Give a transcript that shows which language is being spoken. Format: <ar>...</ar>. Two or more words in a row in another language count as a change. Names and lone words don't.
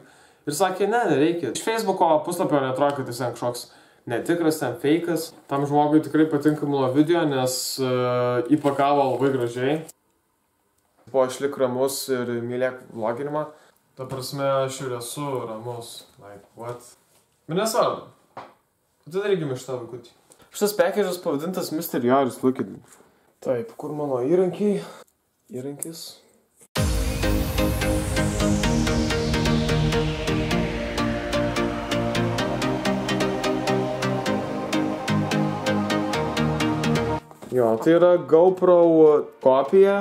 <lt>Ir sakė, ne, nereikia. Iš Facebooko puslapio netrodo, kad jis kažkoks netikras, ten fejkas. Tam žmogui tikrai patinka mano video, nes įpakavo labai gražiai. Buvo išlik ramus ir mylėk vloginimą. Ta prasme, aš ir esu ramus.</lt> <en>Like, what?</en> <lt>Bet nesvarbu. Atidarykime iš tą vaikutį. Šitas package'as pavadintas Mr. Joris,</lt> <en>look at it.</en> <lt>Taip, kur mano įrankiai? Įrankis. Jo, tai yra GoPro kopija.</lt>